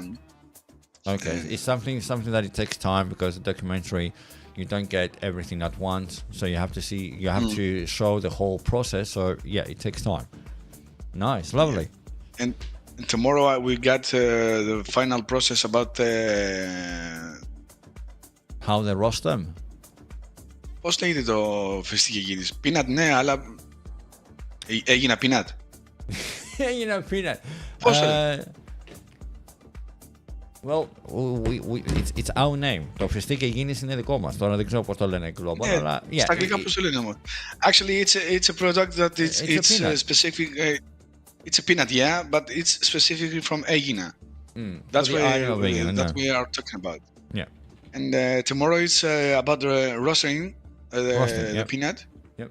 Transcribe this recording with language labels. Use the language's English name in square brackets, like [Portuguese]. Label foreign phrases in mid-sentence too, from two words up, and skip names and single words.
[English] Okay, it's something that it takes time, because the documentary, you don't get everything at once, so you have to to show the whole process. So yeah, it takes time. Nice, lovely. Yeah. And tomorrow we got the final process about how they roast them. [Greek] Πώς λέγεται το φιστίκι εκείνης? Peanut, ναι, αλλά έγινα peanut. Έγινα peanut. Πώς λέγεται? [English] Well, it's our name. [Greek] Το φιστίκι εκείνης είναι δικό μας. Τώρα δεν ξέρω πώς το λένε global, αλλά... Στα αγγλικά πώς το λένε όμως? [English] Actually, it's a product that it's specific... it's a peanut, yeah, but it's specifically from Aegina. That's what we are talking about. Yeah. And tomorrow it's about the roasting the peanut. Yep.